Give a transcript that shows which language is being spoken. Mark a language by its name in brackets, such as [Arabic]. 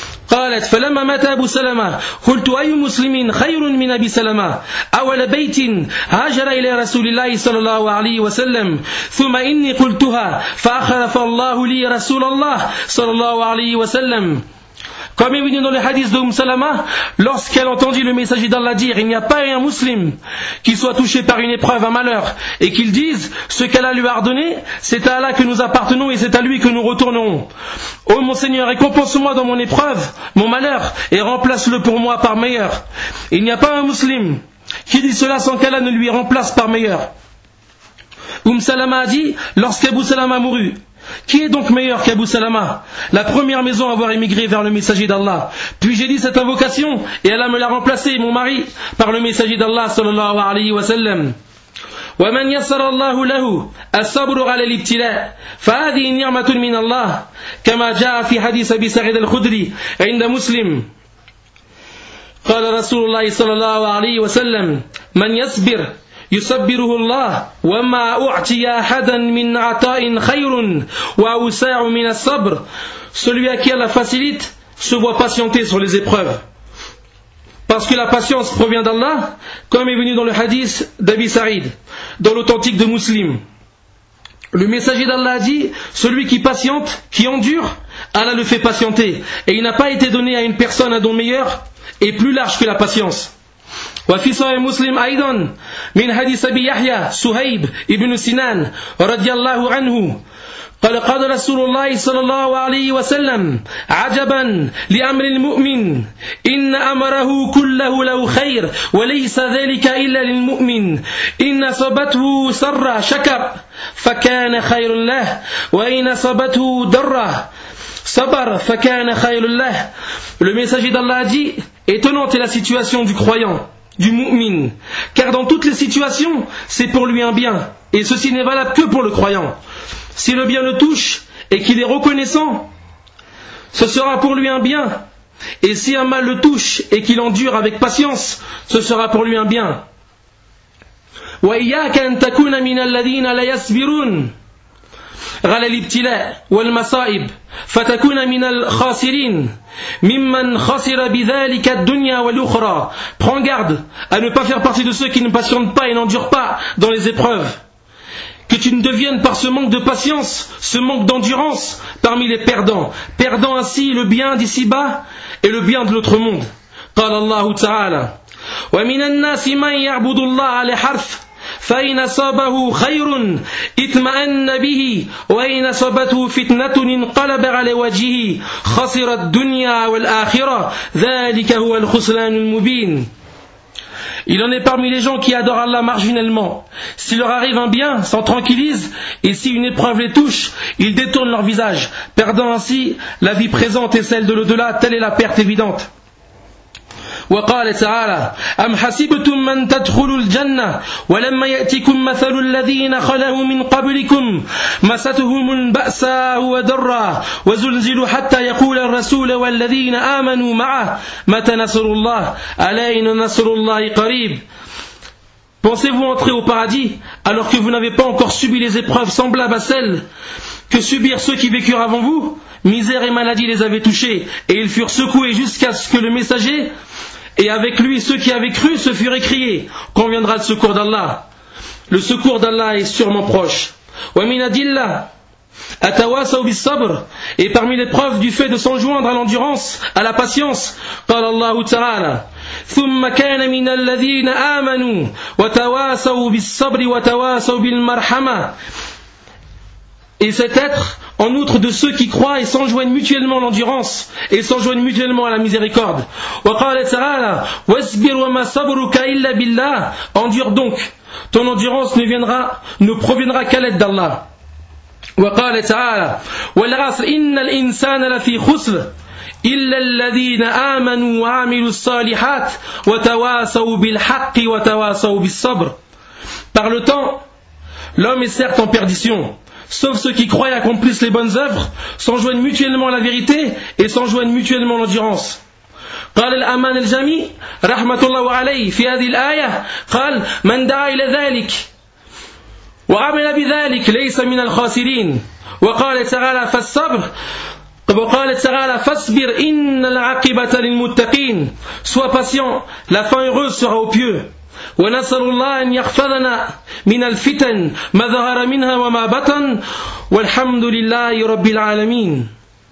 [Arabic] قالت فلما مات أبو سلمة قلت أي مسلم خير من أبي سلمة أول بيت هاجر إلى رسول الله صلى الله عليه وسلم ثم إني قلتها فأخلف الله لي رسول الله صلى الله عليه وسلم. [French] Comme est venu dans le hadith d'Umm Salama, lorsqu'elle entendit le messager d'Allah dire, il n'y a pas un musulman qui soit touché par une épreuve, un malheur, et qu'il dise, ce qu'Allah lui a ordonné, c'est à Allah que nous appartenons et c'est à lui que nous retournerons. Ô mon Seigneur, récompense-moi dans mon épreuve, mon malheur, et remplace-le pour moi par meilleur. Il n'y a pas un musulman qui dit cela sans qu'Allah ne lui remplace par meilleur. Umm Salama a dit, lorsqu'Abu Salama mourut, qui est donc meilleur qu'Abu Salama, la première maison à avoir émigré vers le messager d'Allah? Puis j'ai dit cette invocation et Allah me l'a remplacé, mon mari, par le messager d'Allah [Arabic] sallallahu alayhi wa sallam. ومن يسر الله له الصبر على الابتلاء فهذه نعمة من الله كما جاء في حديث أبي سعيد الخدري عند مسلم قال رسول الله صلى الله عليه وسلم من يصبر يصبره الله وما أعطي أحدا من عطاء خير وأوسع من الصبر. [French] Celui à qui Allah facilite se voit patienter sur les épreuves, parce que la patience provient d'Allah, comme est venu dans le hadith d'Abi Sa'id, dans l'authentique de Muslim. Le messager d'Allah a dit, celui qui patiente, qui endure, Allah le fait patienter, et il n'a pas été donné à une personne un don meilleur et plus large que la patience. [Arabic] وفي صحيح مسلم أيضا من حديث أبي يحيى سهيب ابن سنان رضي الله عنه قال قال رسول الله صلى الله عليه وسلم عجبا لأمر المؤمن إن أمره كله له خير وليس ذلك إلا للمؤمن إن صبته سر شكر فكان خير له وإن صبته ضر صبر فكان خير له. [French] Le messager d'Allah dit, étonnante est la situation du croyant, du mu'min, car dans toutes les situations, c'est pour lui un bien, et ceci n'est valable que pour le croyant. Si le bien le touche et qu'il est reconnaissant, ce sera pour lui un bien, et si un mal le touche et qu'il endure avec patience, ce sera pour lui un bien. [Arabic] وإياك أن تكون من الذين لا يصبرون على الابتلاء والمصائب فتكون من الخاسرين ممن خسر بذلك الدنيا والأخرى. [French] Prends garde à ne pas faire partie de ceux qui ne patientent pas et n'endurent pas dans les épreuves, que tu ne deviennes par ce manque de patience, ce manque d'endurance, parmi les perdants, perdant ainsi le bien d'ici-bas et le bien de l'autre monde. [Arabic] قال الله تعالى ومن الناس من يعبد الله على حرف فإن أصابه خير اطمأن به وإن أصابته فتنة انقلب على وجهه خسر الدنيا والآخرة ذلك هو الخسران المبين. [French] Il en est parmi les gens qui adorent Allah marginalement. S'il leur arrive un bien, s'en tranquillisent, et si une épreuve les touche, ils détournent leur visage, perdant ainsi la vie présente et celle de l'au-delà, telle est la perte évidente. [Arabic] وقال تعالى أم حسبتم من تدخلوا الجنة ولما يأتكم مثل الذين خلوا من قبلكم مستهم البأساء والضراء وزلزلوا حتى يقول الرسول والذين آمنوا معه متى نصر الله ألا إن نصر الله قريب. [French] Pensez-vous entrer au paradis alors que vous n'avez pas encore subi les épreuves semblables à celles que subirent ceux qui vécurent avant vous? Misère et maladie les avaient touchés et ils furent secoués jusqu'à ce que le messager et avec lui ceux qui avaient cru se furent écriés. Quand viendra le secours d'Allah? Le secours d'Allah est sûrement proche. [Arabic] Wa min adilla atawasaw bis sabr, [French] et parmi les preuves du fait de s'enjoindre à l'endurance, à la patience, par Allah ta'ala. [Arabic] ثم كان من الذين آمنوا وتواصوا بالصبر وتواصوا بالمرحمة. [French] Et cet être, en outre de ceux qui croient et s'enjoignent mutuellement à l'endurance et s'enjoignent mutuellement à la miséricorde. [Arabic] وَقَالَ تَعَالَى وَاسْبِرْ وَمَا صَبْرُكَ إِلَّا بِاللَّهِ. [French] Endure donc, ton endurance ne proviendra qu'à l'aide d'Allah. [Arabic] وَقَالَ تَعَالَى وَالْعَصْرِ إِنَّ الْإِنسَانَ لَفِي خُسْرِ إِلَّا الَّذِينَ آمَنُوا وَعَمِلُوا الصَّالِحَاتِ وَتَوَاصَوْا بِالْحَقِّ وَتَوَاصَوْا بِالصَّبْرِ. [French] Par le temps, l'homme est certes en perdition, sauf ceux qui croient et accomplissent les bonnes œuvres, s'enjoignent mutuellement à la vérité et s'enjoignent mutuellement à l'endurance. [Arabic] قال الأمان الجامي رحمة الله عليه في هذه الآية قال من دعا إلى ذلك وعمل بذلك ليس من الخاسرين. وقال تعالى فالصبر وقال تعالى فاصبر إن العاقبة للمتقين. [French] Sois patient, la fin heureuse sera aux pieux. [Arabic] ونسأل الله أن يحفظنا من الفتن ما ظهر منها وما بطن والحمد لله رب العالمين.